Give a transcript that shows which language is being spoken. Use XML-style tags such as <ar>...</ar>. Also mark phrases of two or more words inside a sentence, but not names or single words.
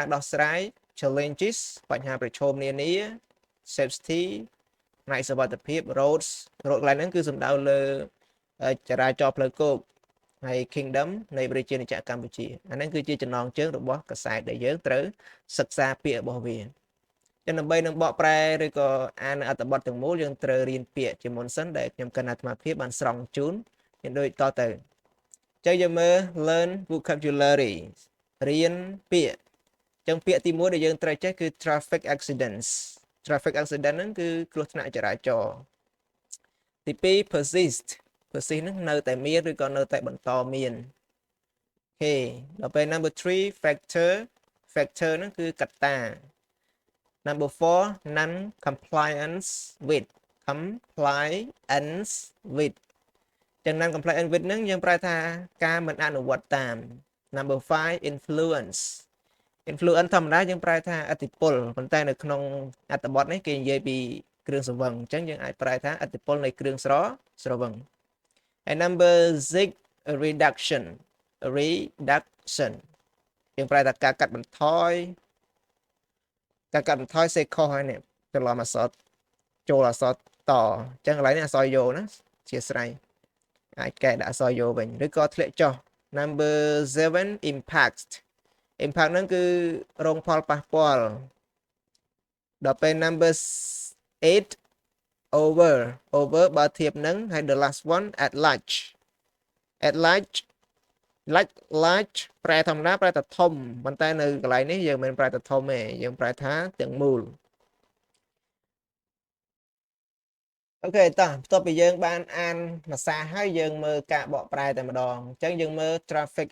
<km>ដោះស្រាយ challenges បញ្ហាប្រឈមនានា safety ផ្នែកសុវត្ថិភាព roads កន្លែងហ្នឹងគឺសំដៅលើចរាចរណ៍ផ្លូវគោកហើយ kingdom នៃប្រជាជាតិកម្ពុជាអាហ្នឹងគឺជា ចំណងជើងរបស់កាសែតដែលយើងត្រូវសិក្សាពាក្យរបស់វាដើម្បីនឹងបកប្រែឬក៏អានអត្ថបទទាំងមូល យើងត្រូវរៀនពាក្យជាមុនសិនដែលខ្ញុំកណ្ណាអាត្មាភាពបានស្រង់ជូនមានដូច តទៅចុចយើងមើល</km> <en>learn vocabulary</en> <km>រៀនពាក្យចឹងពាក្យទី1ដែលយើងត្រូវចេះគឺ</km> <en>traffic accidents</en> <km>ហ្នឹងគឺគ្រោះថ្នាក់ចរាចរណ៍ទី2 persist ហ្នឹងនៅតែមានឬក៏នៅតែបន្តមានអូខេដល់ពេល</km> <en>number 3 factor</en> <km>ហ្នឹងគឺកត្តា</km> <en>number 4 non compliance with</en> <km>ចឹង</km> <en>non compliance with</en> <km>ហ្នឹងយើងប្រែថាការមិនអនុវត្តតាម</km> <en>number 5 influence</en> <km>ធម្មតាយើងប្រែថាឥទ្ធិពលប៉ុន្តែនៅក្នុងអត្ថបទនេះគេនិយាយពីគ្រឿងស្រវឹងអញ្ចឹងយើងអាចប្រែថាឥទ្ធិពលនៃគ្រឿងស្រវឹងហើយ</km> <en>number 6 reduction</en> <km>យើងប្រែថាការកាត់បន្ថយសេខុសហើយនេះច្រឡំអក្សរចូលអក្សរតអញ្ចឹងកន្លែងនេះអក្សរយោណាជាស្រ័យអាចកែដាក់អក្សរយោវិញឬក៏ធ្លាក់ចុះ</km> <en>number 7 impact</en> <km>ហ្នឹងគឺរងផលប៉ះពាល់ដល់ពេល</km> <en>number 8 over</en> <km>បើធៀបនឹងហើយ</km> <en>the last one at large</en> <km>ប្រែធម្មតាប្រែថាធំប៉ុន្តែនៅកន្លែងនេះយើងមិនប្រែថាធំទេយើងប្រែថាទាំងមូលអូខេតោះបន្ទាប់ពីយើងបានអានភាសាហើយយើងមើលការបកប្រែតែម្ដងអញ្ចឹងយើងមើល traffic</km>